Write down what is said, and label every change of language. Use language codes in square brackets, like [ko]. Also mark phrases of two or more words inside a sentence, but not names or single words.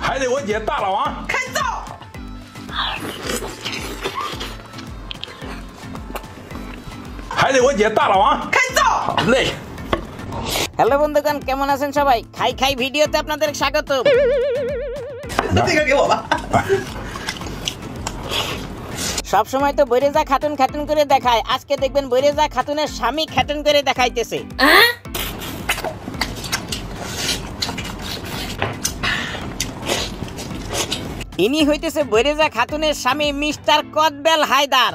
[zh] 还得我姐大老王开造。还得我姐大老王开造。好嘞。 [bn] হ্যালো বন্ধুগণ, কেমন আছেন সবাই? খাই খাই ভিডিওতে আপনাদের স্বাগত। [zh] 这个给我吧。 [bn] সব সময় তো বৈরেজা খাতুন খাতুন করে দেখায়, আজকে দেখবেন বৈরেজা খাতুনের স্বামী খাতুন করে দেখাইতেছে। ইনি হইতেছে বৈরেজা খাতুনের স্বামী মিস্টার কদবেল হায়দার।